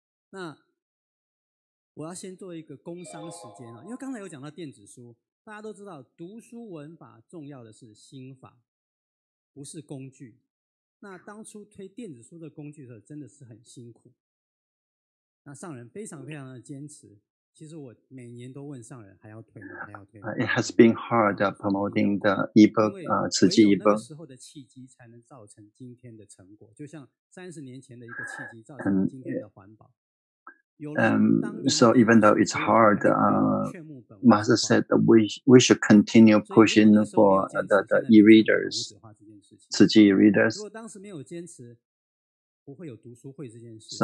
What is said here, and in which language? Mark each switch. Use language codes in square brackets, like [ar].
[zh] 那我要先做一个工商时间啊，因为刚才有讲到电子书，大家都知道读书文法重要的是心法，不是工具。那当初推电子书的工具的时候，真的是很辛苦。那上人非常的坚持。其实我每年都问上人还要推吗？还要推吗？ [en] It has been hard promoting the ebook, 慈济 ebook. [zh] 那个时候的契机才能造成今天的成果，就像30年前的一个契机造成了今天的环保。 [en] So even though it's hard, Master said that we should continue pushing for the e-readers, 慈济 e-readers. [zh] 如果当时没有坚持，不会有读书会这件事。